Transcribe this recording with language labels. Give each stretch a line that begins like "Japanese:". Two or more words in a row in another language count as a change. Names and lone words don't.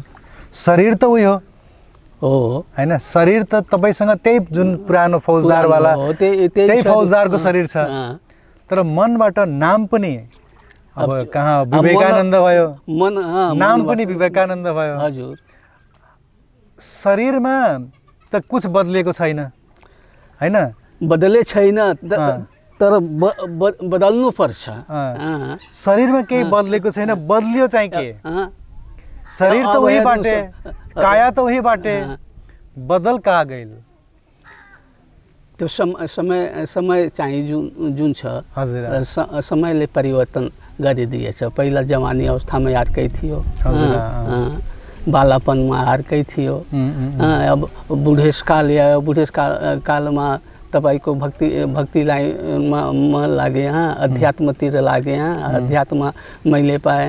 Nepali: शरीर त उही हो हैन, शरीर त तपाईसँग त्यही जुन पुरानो फौजदारवाला त्यही फौजदारको शरीर छ, तर मनबाट नाम पनि अब कहाँ विवेकानन्द भयो, नाम पनि विवेकानन्द भयो। हजुर शरीरमा त कुछ बदलेको छैन हैन, बदले छैन, तर बदल्नु पर्छ। शरीरमा केही बदलेको छैन, बदलियो चाहिँ के?
Bhojpuri: शरीर त वही बाटे, काया त वही बाटे, बदल कहाँ गइल?
Nepali: त्यो समय चाहिँ जुन छ, समयले परिवर्तन गरिदिएछ। पहिला जवानी अवस्थामा अर्कै थियो, बालापनमा अर्कै थियो। अब बुढेसकाल या बुढेसकालमा तपाईँको भक्तिलाई म लागे, अध्यात्मतिर लागे, अध्यात्म मैले पाएँ।